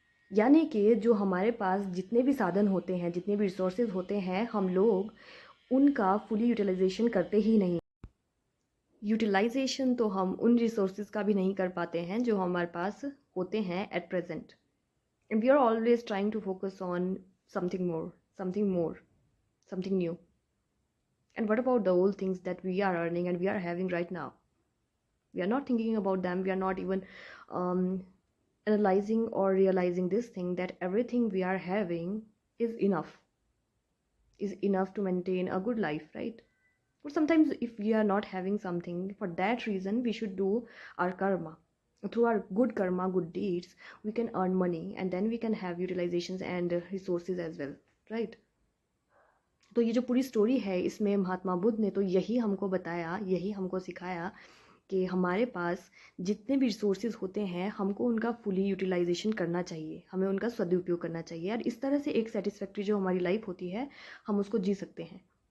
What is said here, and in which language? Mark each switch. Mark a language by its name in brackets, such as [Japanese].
[Hindi] यानी कि जो हमारे पास जितने भी साधन होते हैं, जितने भी रिसोर्सेज होते हैं, हम लोग उनका फुली यूटिलाइजेशन करते ही नहीं। यूटिलाइजेशन तो हम उन रिसोर्सेज का भी नहीं कर पाते हैं जो हमारे पास होते हैं at present. [English] And we are always trying to focus on something more, something more, something new. And what about the old things that we are earning and we are having right now? We are not thinking about them. We are not even um, analyzing or realizing this thing that everything we are having is enough to maintain a good life, right? But sometimes if we are not having something, for that reason we should do our karma. Through our good karma, good deeds, we can earn money and then we can have utilizations and resources as well, right? [Hindi] तो ये जो पूरी story है, इसमें महात्मा बुद्ध ने तो यही हमको बताया, यही हमको सिखाया कि हमारे पास जितने भी रिसोर्सेज होते हैं, हमको उनका फुली यूटिलाइजेशन करना चाहिए, हमें उनका सदुपयोग करना चाहिए, और इस तरह से एक सेटिस्फैक्ट्री जो हमारी लाइफ होती है, हम उसको जी सकते हैं।